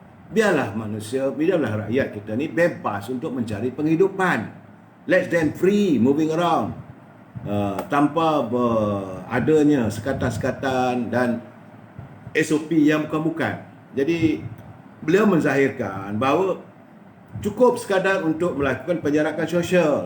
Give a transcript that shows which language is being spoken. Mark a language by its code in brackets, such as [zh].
[ms] Biarlah manusia, biarlah rakyat kita ni bebas untuk mencari penghidupan. [en] Let them free moving around. [ms] Tanpa adanya sekatan-sekatan dan SOP yang bukan-bukan. Jadi beliau menzahirkan bahawa cukup sekadar untuk melakukan penjarakan sosial.